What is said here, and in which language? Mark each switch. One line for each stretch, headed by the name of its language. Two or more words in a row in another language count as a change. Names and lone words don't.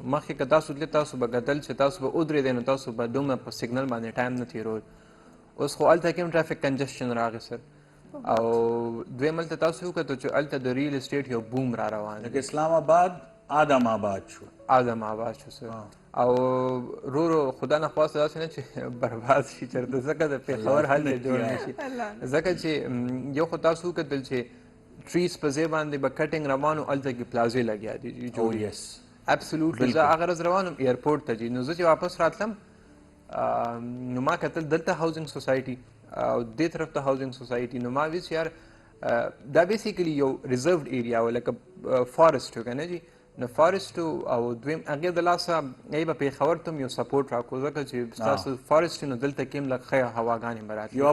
Pashto: مخکې که تاسو تللی تاسو به کتل چې تاسو به ودرېدئ نو تاسو به دومره په سګنل باندې ټایم نه تېرول. اوس خو هلته کې هم
English: traffic congestion
Pashto: راغی سر او دویم هلته تاسو وکتل چې هلته د
English: real estate
Pashto: یو بوم را روان لکه اسلام آباد آدم آباد شو شو سر او رو خدا نخواسته داسې نه چې برباد شي چېرته ځکه د پېښور هلته جوړ نه شي ځکه چې یو خو تاسو وکتل چې ټریز په ځای باندې به کټینګ روان و هلته کې پلازې لګیا دي جوړ ابسولوټلی زه هغه ورځ روان وم ایرپورټ ته نو زه چې واپس راتلم نو ما کتل دلته
English: housing society
Pashto: او دې طرف ته
English: housing society
Pashto: نو ما ویل چې یار دا بیسیکلی یو
English: reserved area
Pashto: و لکه فارسټ و که نه جي نو فارسټ او دویم هغې د لاسه ای به پېښور ته هم یو سپورټ راکړو ځکه چې ستاسو فارسټ نو دلته کې هم لږ ښه هواګانې به راتلي